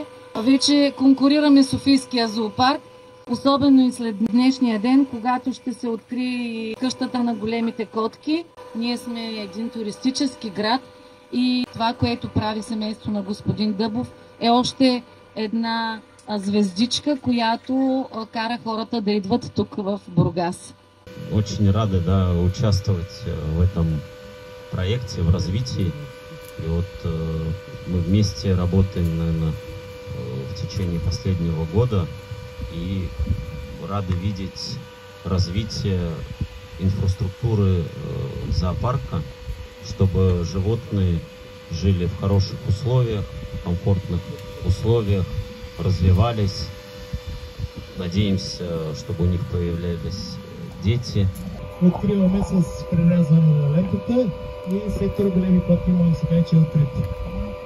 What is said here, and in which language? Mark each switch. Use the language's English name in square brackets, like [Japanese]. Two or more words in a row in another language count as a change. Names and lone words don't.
[Bulgarian] Вече конкурираме Софийския зоопарк, особено и след днешния ден, когато ще се открие къщата на големите котки. Ние сме един туристически град и това, което прави семейство на господин Дъбов, е още една звездичка, която кара хората да идват тук в Бургас. [Russian] Очень рады, да, участвовать в этом проекте, в развитии. И вот мы вместе работаем, наверное, в течение последнего года и рады видеть развитие инфраструктуры зоопарка, чтобы животные жили в хороших условиях, комфортных условиях, развивались. Надеемся, чтобы у них появлялись дети. [Bulgarian] Откриваме с прерязване на лентата и сектора големи котки може да се каже, че е открит.